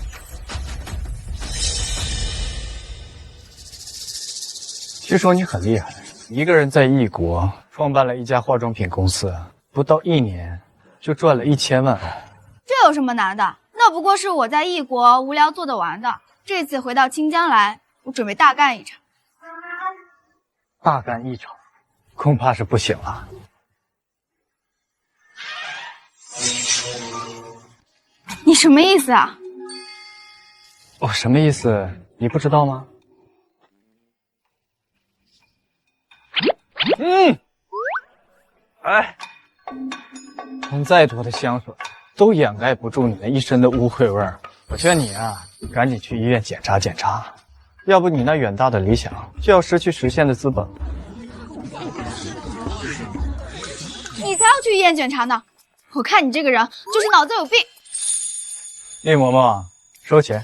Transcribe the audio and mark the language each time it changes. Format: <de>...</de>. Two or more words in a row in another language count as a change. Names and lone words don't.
<zh>据說你很厲害，一個人在異國創辦了一家化妝品公司，不到1年就賺了1000萬。這有什麼難的？那不過是我在異國無聊做得完的。這次回到清江來，我準備大幹一場。大幹一場，恐怕是不行了。你什麼意思啊？我什麼意思？你不知道嗎？哎，喷再多的香水都掩蓋不住你那一身的污秽味兒。我勸你啊，趕緊去醫院檢查檢查，要不你那遠大的理想就要失去實現的資本。你才要去醫院檢查呢！我看你這個人就是腦子有病。葉嬷嬷，收錢。</zh>